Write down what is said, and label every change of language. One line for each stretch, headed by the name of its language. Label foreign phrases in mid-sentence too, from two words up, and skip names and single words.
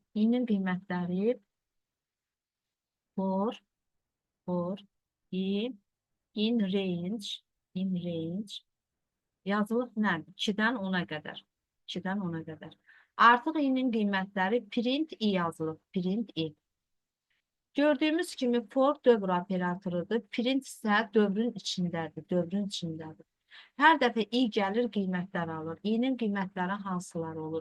Azerbaijani: i-nin qiymətləri
English: for i in range
Azerbaijani: yazılıb nə? 2-dən 10-a qədər. 2-dən 10-a qədər. Artıq i-nin qiymətləri
English: print i
Azerbaijani: yazılıb.
English: Print i.
Azerbaijani: Gördüyümüz kimi for dövr operatorudur. Print isə dövrün içindədir. Dövrün içindədir. Hər dəfə i gəlir, qiymətlər alır. i-nin qiymətləri hansılar olur?